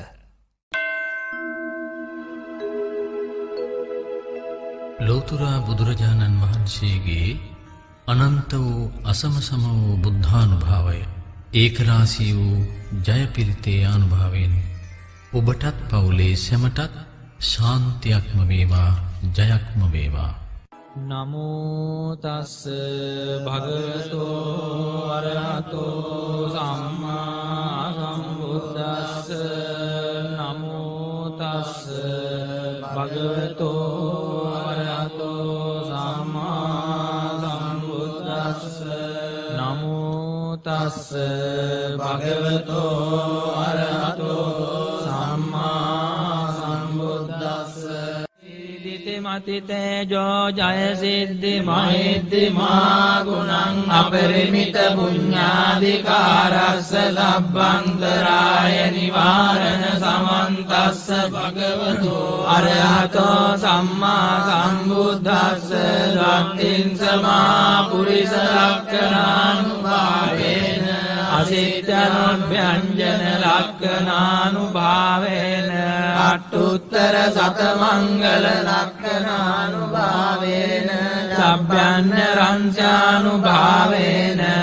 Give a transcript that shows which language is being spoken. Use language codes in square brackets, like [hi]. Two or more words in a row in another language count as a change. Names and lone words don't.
[si] ලෝතුරා බුදුරජාණන් වහන්සේගේ අනන්ත වූ අසමසම වූ බුද්ධානුභාවය ඒකරාශී වූ ජය පිරිතේ අනුභවයෙන් ඔබටත් පවුලේ සැමටත් ශාන්තියක්ම වේවා ජයක්ම වේවා. [pi] නමෝ තස්ස භගවතෝ අරහතෝ සම්මා සම්බුද්දස්ස නමෝ තස්ස භගවතෝ අරහතෝ සම්මා සම්බුද්දස්ස නමෝ තස්ස භගවතෝ අරහතෝ සම්මා සම්බුද්දස්ස මතිතේජෝ ජය සිද්ධි මහිද්දි මා ගුණං අපරිමිත පුඤ්ඤාධිකාරස්ස සබ්බන්තරාය නිවාරණ සමන්තස්ස භගවතු අරහතෝ සම්මා සම්බුද්දස්ස රත්තිං සමා පුරිස ලක්ඛණානුභාවේන අසිතනොභ්‍යංජන ලක්ඛණානුභාවේන අට්ඨුත්තර සතමංගල ලක්ඛණානුභාවේන සබ්බයන්න රංසානුභාවේන